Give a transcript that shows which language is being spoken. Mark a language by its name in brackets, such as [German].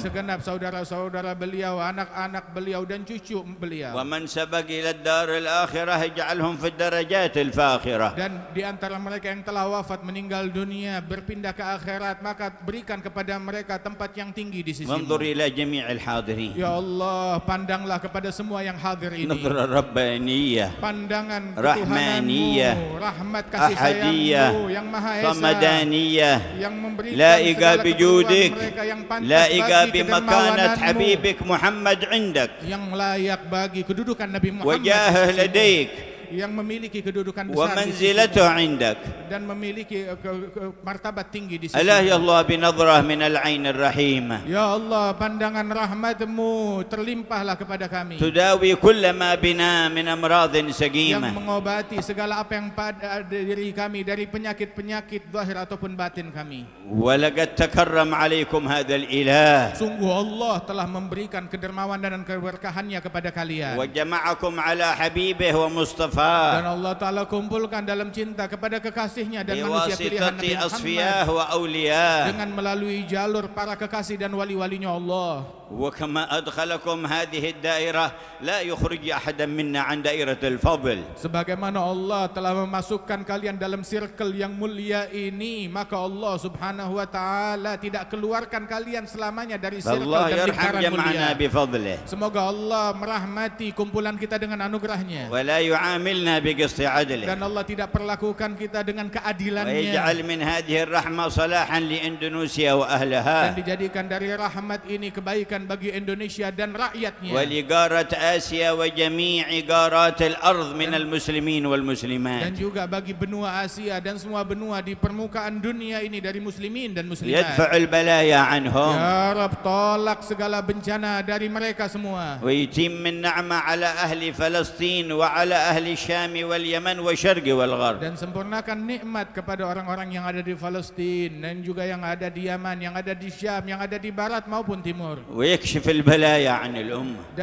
[Indonesian] segenap saudara-saudara beliau, anak-anak beliau dan cucu beliau. [Arabic] ومن سبق إلى الدار الآخرة اجعلهم في الدرجات الفاخرة. [Indonesian] Dan di antara mereka yang telah wafat meninggal dunia berpindah ke akhirat, maka berikan kepada mereka tempat yang tinggi di sisimu. [Arabic] وانظر إلى جميع الحاضرين. [Indonesian] Ya Allah, pandanglah kepada semua yang hadir ini. [Arabic] نظرة ربانية [Indonesian] Pandangan Rahmaniyah, ketuhananmu, rahmat kasih [Arabic] أحدية [Indonesian] sayangmu yang Maha Esa, [Arabic] صمدانية [Indonesian] yang memberikan [Arabic] لائقة [Indonesian] segala [Arabic] بجودك [Indonesian] keperluan mereka yang pantas [Arabic] لائقة [Indonesian] bagi [Arabic] بمكانة [Indonesian] kedermawananmu, [Arabic] حبيبك محمد عندك [Indonesian] yang layak bagi kedudukan Nabi Muhammad [Arabic] وجاهه [Indonesian] di sisimu. [Arabic] لديك [Indonesian] yang memiliki kedudukan besar [Arabic] ومنزلته عندك. [Indonesian] dan memiliki martabat tinggi di sisi. [Arabic] ألا يا الله بنظرة من العين الرحيمة [Indonesian] Ya Allah, pandangan rahmat-Mu terlimpahlah kepada kami, [Arabic] تداوي كل ما بنا من أمراض [Indonesian] yang [Arabic] سقيمة [Indonesian] mengobati segala apa yang pada diri kami dari penyakit-penyakit zahir ataupun batin kami. [Arabic] ولقد تكرم عليكم هذا الإله [Indonesian] Sungguh Allah telah memberikan kedermawan dan keberkahannya kepada kalian. [Arabic] وجمعكم على حبيبه ومصطفاه [Indonesian] Dan Allah Ta'ala kumpulkan dalam cinta kepada kekasihnya dan manusia pilihan Nabi [Arabic] بواسطة [Indonesian] Muhammad [Arabic] أصفياه وأولياه. [Indonesian] dengan melalui jalur para kekasih dan wali-walinya Allah. [Arabic] وكما أدخلكم هذه الدائرة لا يخرج أحدا منا عن دائرة الفضل. [Indonesian] Sebagaimana Allah telah memasukkan kalian dalam circle yang mulia ini, maka Allah Subhanahu wa Ta'ala tidak keluarkan kalian selamanya dari circle [Arabic] الله [Indonesian] dan [Arabic] يرحم [Indonesian] lingkaran mulia. [Arabic] جمعنا بفضله [Indonesian] Semoga Allah merahmati kumpulan kita dengan anugerahnya, [Arabic] ولا يعاملنا بقسط عدله [Indonesian] dan Allah tidak perlakukan kita dengan keadilannya, [Arabic] ويجعل من هذه الرحمة صلاحا لإندونيسيا [Indonesian] dan [Arabic] وأهلها [Indonesian] dijadikan dari rahmat ini kebaikan bagi Indonesia dan rakyatnya, [Arabic] ولقارة آسيا وجميع قارات الأرض من المسلمين [Indonesian] dan [Arabic] والمسلمات. [Indonesian] juga bagi benua Asia dan semua benua di permukaan dunia ini dari muslimin dan muslimat. [Arabic] يدفع البلايا عنهم [Indonesian] Ya Rabb, tolak segala bencana dari mereka semua, [Arabic] ويتم النعمة على أهل فلسطين وعلى أهل الشام واليمن والشرق والغرب. [Indonesian] dan sempurnakan nikmat kepada orang-orang yang ada di Palestina dan juga yang ada di Yaman, yang ada di Syam, yang ada di barat maupun timur. [Arabic] ويكشف البلايا عن الأمة